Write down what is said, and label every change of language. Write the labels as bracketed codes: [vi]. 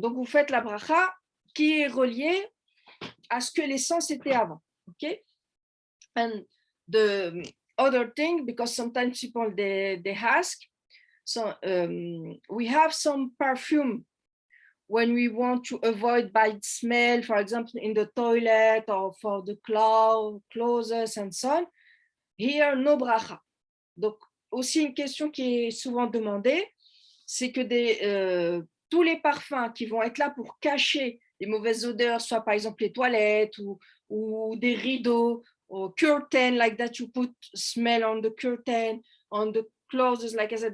[fr] Donc vous faites la bracha qui est reliée à ce que l'essence était avant. [en] Okay, and the other thing, because sometimes people they ask, so we have some perfume when we want to avoid bad smell, for example, in the toilet or for the clothes and so on. Here, no bracha. [fr] Donc, aussi une question qui est souvent demandée, c'est que tous les parfums qui vont être là pour cacher les mauvaises odeurs, soit par exemple les toilettes ou des rideaux, [en] or curtain, like that you put smell on the curtain, on the clothes, like I said.